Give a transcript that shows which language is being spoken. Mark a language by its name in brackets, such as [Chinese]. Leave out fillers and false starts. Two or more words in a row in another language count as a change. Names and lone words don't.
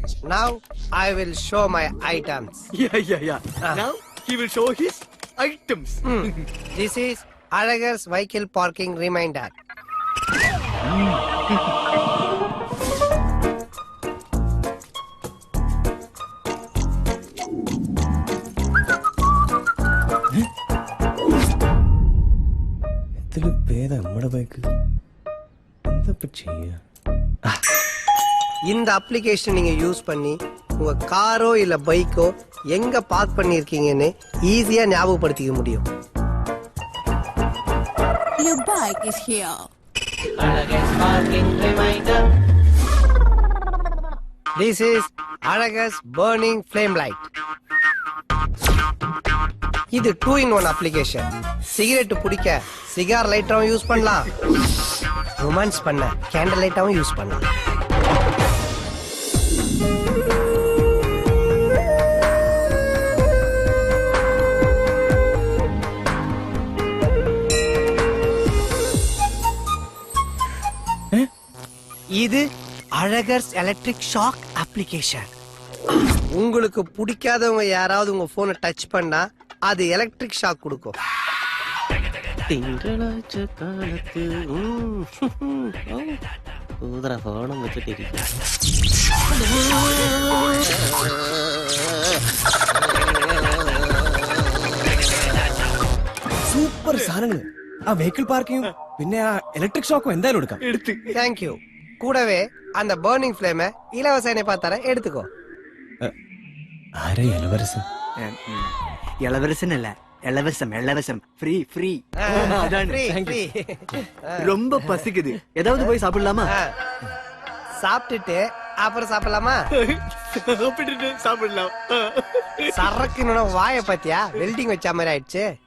[English] Now I will show my items. Yeah. Now he will show his items. This is Alagar's vehicle parking reminder. [Malayalam] ഇതില് പേര് നമ്മുടെ ബൈക്ക് എന്താ ചെയ്യ? [Tamil] இந்த அப்ளிகேஷன் நீங்க யூஸ் பண்ணி உங்க காரோ இல்ல பைக்கோ எங்க பார்க் பண்ணிருக்கீங்கன்னு ஈஸியா ஞாபகப்படுத்திக்க முடியும். [English] Your bike is here. Alagar's parking reminder. This is Alagar's burning flame light. [Tamil] இது 2-in-1 அப்ளிகேஷன். சிகரெட் பிடிக்க சிகார் லைட்டாவும் யூஸ் பண்ணலாம், ரொமான்ஸ் பண்ண கேண்டில் லைட்டாவும் யூஸ் பண்ணலாம். இது அழகர்ஸ் [English] electric shock application. [Tamil] உங்களுக்கு பிடிக்காதவங்க யாராவது உங்க போனை டச் பண்ணா அது [English] electric shock [Tamil] கொடுக்கும். [Malayalam] തിങ്കളാഴ്ച കാലത്ത് ഊതറ ഫോണം വെച്ചിട്ടിരിക്കും. സൂപ്പർ സാധനങ്ങള്. ആ വെഹിക്കിൾ പാർക്കിങ്ങും പിന്നെ ആ ഇലക്ട്രിക് ഷോക്കും എന്തായാലും എടുക്കാം. [Tamil] தேங்க்யூ. கூடவே அந்த [English] burning flame [Tamil] இலவச இணைப்பா தர எடுத்துக்கோ. [Malayalam] ആരെ ഇലവരസൻ? [Tamil] இளவரசன் இல்ல, இலவசம் ஃப்ரீ. [English] Free. [Tamil] ரொம்ப பசிக்குது, ஏதாவது போய் சாப்பிடலாமா? சாப்பிட்டுட்டு அப்புறம் சாப்பிடலாமா? சாப்பிடலாம். சரக்குன்னு வாய பத்தியா வெல்டிங் வச்ச மாதிரி ஆயிடுச்சு.